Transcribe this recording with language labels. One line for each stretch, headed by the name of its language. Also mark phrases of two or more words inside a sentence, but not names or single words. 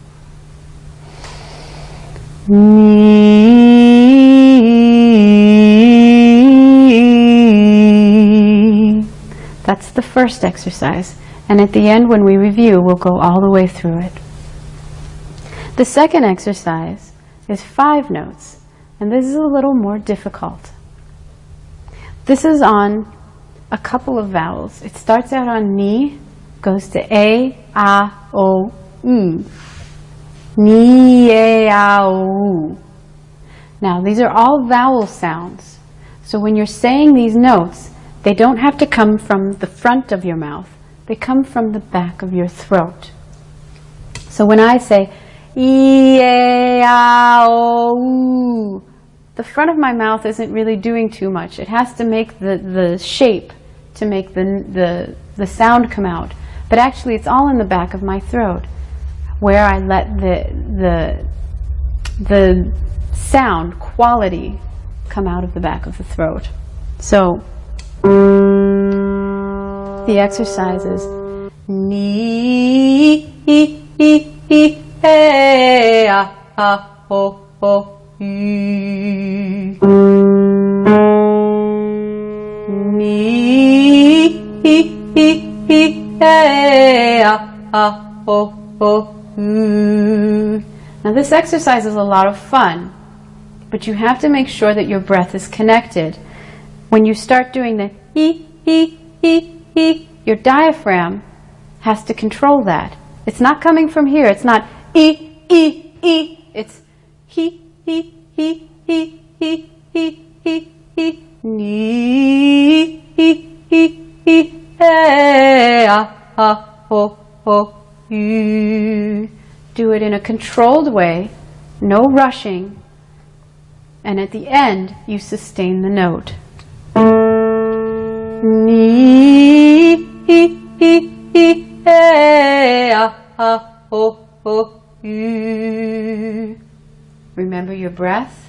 English: That's the first exercise, and at the end when we review, we'll go all the way through it. The second exercise is 5 notes, and this is a little more difficult. This is on a couple of vowels. It starts out on ni, goes to a, o, u. Ni, a, o, u. Now, these are all vowel sounds. So when you're saying these notes, they don't have to come from the front of your mouth. They come from the back of your throat. So when I say e, a, o, u, the front of my mouth isn't really doing too much. It has to make the shape to make the sound come out. But actually it's all in the back of my throat, where I let the sound quality come out of the back of the throat. So the exercise is ni, e, a, o, u. Ni, e, a, o, u. Now this exercise is a lot of fun, but you have to make sure that your breath is connected. When you start doing the e, your diaphragm has to control that. It's not coming from here. It's not e. It's he, ni, o, u. Do it in a controlled way no rushing, and at the end you sustain the note. Ni, remember your breath.